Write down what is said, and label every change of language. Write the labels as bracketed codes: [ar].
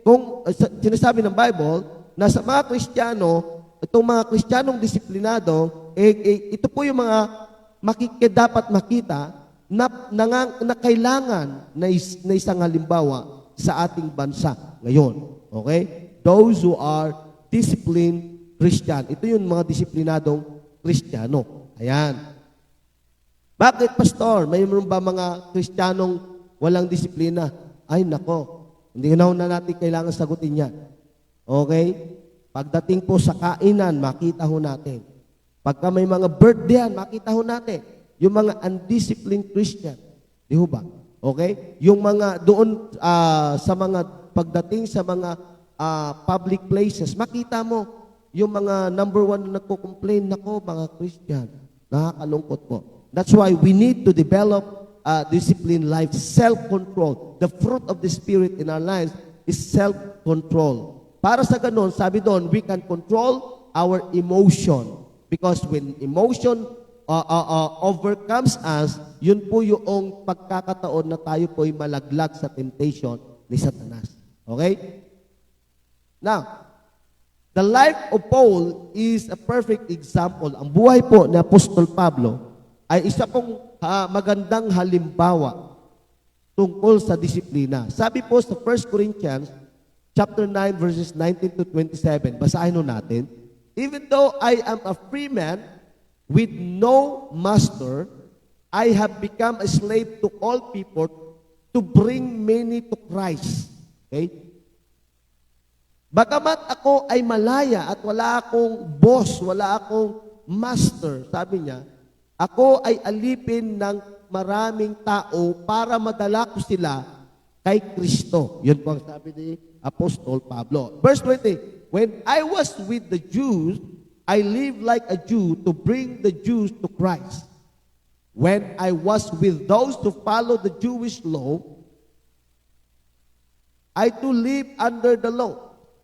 [tl] Kung sinasabi ng Bible na sa mga Kristiyano, itong mga Kristiyanong disiplinado, ito po yung mga dapat makita na kailangan na isang halimbawa sa ating bansa ngayon. [en] Okay? Those who are disciplined Christian. [tl] Ito yung mga disiplinadong Kristiyano. Ayan. Bakit, Pastor? Mayroon ba mga Kristiyanong walang disiplina? Ay, nako. Hindi na natin kailangan sagutin yan. Okay? Pagdating po sa kainan, makita ho natin. Pagka may mga birthday yan, makita ho natin. Yung mga undisciplined Christian. Di ho ba? Okay? Yung mga doon sa mga pagdating sa mga public places, makita mo yung mga number one na nagko-complain, nako, mga Christian. Nakakalungkot po. [en] That's why we need to develop disciplined life, self-control. The fruit of the Spirit in our lives is self-control. [tl] Para sa ganun, sabi doon, [en] we can control our emotion. Because when emotion overcomes us, [tl] yun po yung pagkakataon na tayo po'y malaglag sa temptation ni Satanas. Okay? [en] Now, the life of Paul is a perfect example. [tl] Ang buhay po ni Apostol Pablo ay isa pong magandang halimbawa tungkol sa disiplina. Sabi po sa 1 Corinthians chapter 9 verses 19 to 27, basahin ho natin. [en] Even though I am a free man with no master, I have become a slave to all people to bring many to Christ. Okay? [tl] Bagamat ako ay malaya at wala akong boss, wala akong master, sabi niya, ako ay alipin ng maraming tao para madala ko sila kay Kristo. Yun po ang sabi ni Apostol Pablo. [en] Verse 20, when I was with the Jews, I lived like a Jew to bring the Jews to Christ. When I was with those who follow the Jewish law, I too live under the law.